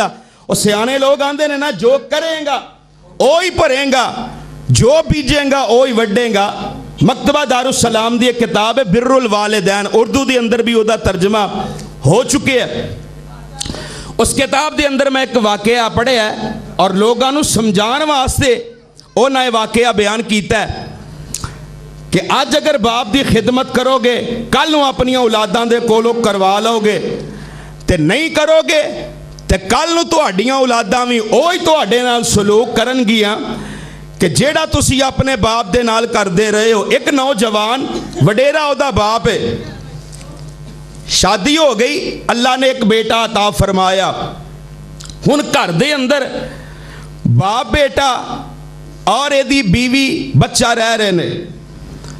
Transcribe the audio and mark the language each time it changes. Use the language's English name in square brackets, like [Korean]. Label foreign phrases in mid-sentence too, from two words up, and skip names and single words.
[Punjabi] اور سیانے لوگ آندے نے نا جو کریں گا اوہی پریں گا, جو بیجیں گا اوہی وڈیں گا. مکتبہ دارالسلام دی ایک کتاب ہے بر الوالدین, اردو دی اندر بھی وہ ترجمہ ہو چکے ہے. اس کتاب دے اندر میں ایک واقعہ پڑھے ہے اور لوگاں نو سمجھان واسطے او نہ واقعہ بیان کیتا ہے کہ آج اگر باپ دی خدمت کرو گے کل نو اپنی اولاداں دے کولو کروا لو گے, تے نہیں کرو گے تے کل نو تہاڈیاں اولاداں وی اوہی تہاڈے نال سلوک کرن گیاں کہ جیڑا تسی اپنے باپ دے نال کر دے رہے ہو. ایک نوجوان وڈیرا او دا باپ ہے, شادی ہو گئی, اللہ نے ایک بیٹا عطا فرمایا. ہن گھر دے اندر باپ بیٹا اور ایدی بیوی بچہ رہ رہے نے.